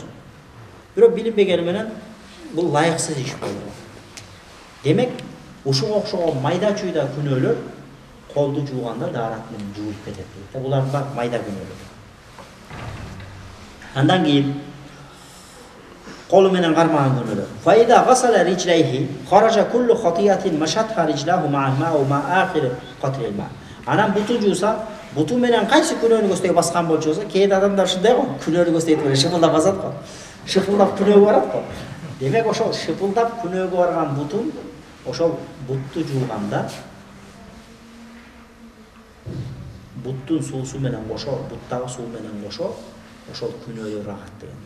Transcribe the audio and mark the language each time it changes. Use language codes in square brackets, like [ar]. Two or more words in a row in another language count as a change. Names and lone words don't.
[ky] Бирок билинбегени менен бул лайыксыз иш болду. Демек, ушуга окшогон майда чүйда күнөөлөр колду жууганда daarat менен жуулуп кетет дейт. Булар да майда күнөөлөр. Андан кийин колу менен кармаган күнөөлөр. [ar] فإذا غسل رجليه خرجت كل خطيئة مشتها رجلاه مع الماء أو مع آخر قطر الماء. [ky] Анан бутун жууса, буту менен кайсы күнөөнү көздөй баскан болчу болсо, кээде адамдар ушундай го, күнөөнү көздөйт эле шыпылдап басат го. Шыпылдап күнөөгө барат го. Демек ошол шыпылдап күнөөгө барган бутун ошол бутту жууганда буттун суусу менен кошо, буттагы суу менен кошо ошол күнөөлөр агат деген.